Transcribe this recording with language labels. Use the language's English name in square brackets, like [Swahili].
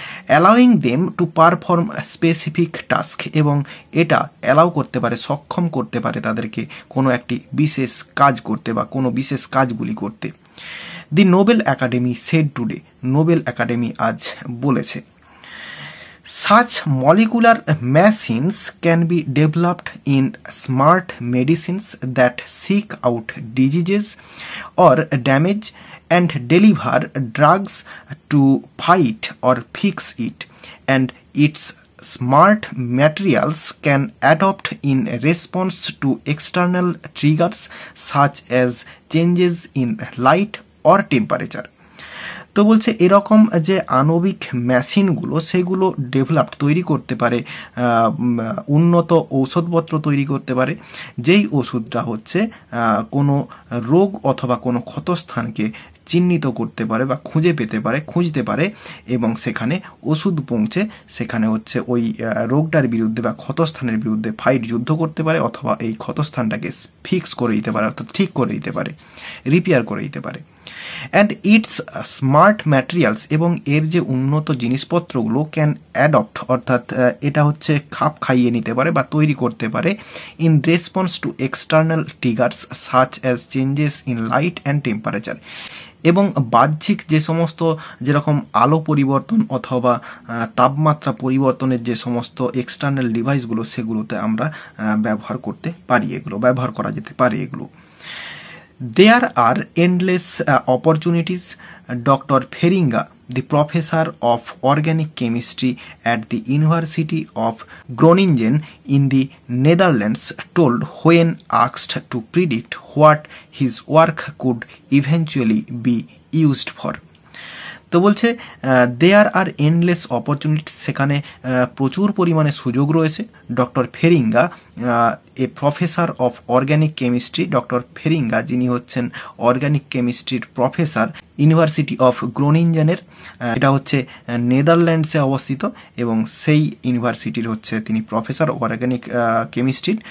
[English] allowing them to perform specific task, [Bangla] এবং এটা allow করতে পারে, সক্ষম করতে পারে তাদেরকে কোনো একটি বিশেষ কাজ করতে বা কোনো বিশেষ কাজগুলি করতে। [English] the Nobel academy said today, [Bangla] Nobel academy আজ বলেছে। [English] Such molecular machines can be developed in smart medicines that seek out diseases or damage and deliver drugs to fight or fix it, and its smart materials can adapt in response to external triggers such as changes in light or temperature. [Bangla] তো বলছে এরকম যে আণবিক মেশিনগুলো সেগুলো developed তৈরি করতে পারে, উন্নত ঔষধপত্র তৈরি করতে পারে, যেই ওষুধটা হচ্ছে কোনো রোগ অথবা কোনো ক্ষতস্থানকে চিহ্নিত করতে পারে বা খুঁজতে পারে এবং সেখানে ওষুধ পৌঁছে সেখানে হচ্ছে ওই রোগটার বিরুদ্ধে বা ক্ষতস্থানের বিরুদ্ধে যুদ্ধ করতে পারে, অথবা এই ক্ষতস্থানটাকে ফিক্স করে দিতে পারে অর্থাৎ ঠিক করে দিতে পারে, রিপেয়ার করে দিতে পারে। [English] and it's smart materials, [Bangla] এবং এর যে উন্নত জিনিসপত্রগুলো [English] can adapt [Bangla] অর্থাৎ এটা হচ্ছে খাপ খাইয়ে নিতে পারে বা তৈরি করতে পারে, [English] in response to external triggers such as changes in light and temperature, [Bangla] এবং বাহ্যিক যে সমস্ত যেরকম আলো পরিবর্তন অথবা তাপমাত্রা পরিবর্তনের যে সমস্ত এক্সটার্নাল ডিভাইসগুলো সেগুলোতে আমরা ব্যবহার করা যেতে পারে এগুলো। [English] There are endless opportunities. Dr. Feringa, the professor of organic chemistry at the University of Groningen in the Netherlands, told when asked to predict what his work could eventually be used for. [Bangla] তো বলছে [English] there are endless opportunity, [Bangla] সেখানে প্রচুর পরিমাণে সুযোগ রয়েছে। Doctor ফেরিঙ্গা, [English] a professor of organic chemistry, [Bangla] doctor ফেরিঙ্গা যিনি হচ্ছেন organic কেমিস্ট্রির প্রফেসর ইউনিভার্সিটি অফ গ্রোনিঞ্জেনের, এটা হচ্ছে নেদারল্যান্ডসে অবস্থিত এবং সেই ইউনিভার্সিটির হচ্ছে তিনি প্রফেসর অর্গ্যানিক কেমিস্ট্রির।